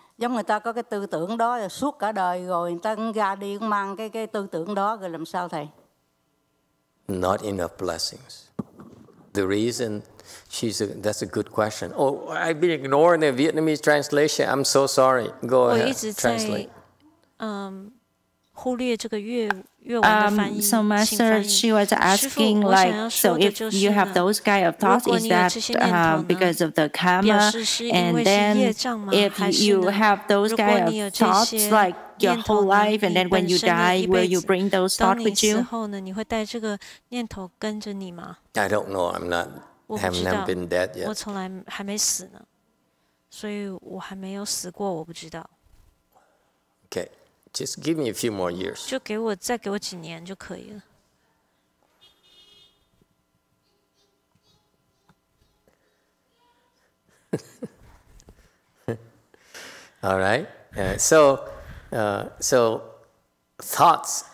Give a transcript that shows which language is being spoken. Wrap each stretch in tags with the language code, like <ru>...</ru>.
<vi>Giống người ta có cái tư tưởng đó là suốt cả đời rồi người ta cũng ra đi cũng mang cái tư tưởng đó rồi làm sao thầy?</vi> <en>Not enough blessings. The reason that's a good question. Oh, I've been ignoring the Vietnamese translation. I'm so sorry. Go ahead. Translate.</en> <zh>忽略这个粤文的翻译。</zh> <en>So Master, she was asking like, so if you have those kind of thoughts, is that because of the karma? And then if you have those kind of thoughts like your whole life, and then when you die, will you bring those thoughts with you?</en> <zh>你会带这个念头跟着你吗？</zh> <en>I don't know. Have never been dead yet.</en> <zh>我从来还没死呢，所以我还没有死过，我不知道。</zh> <en>Okay. Just give me a few more years.</en> <zh>再给我几年就可以了。</zh> <en>All right. So thoughts.</en>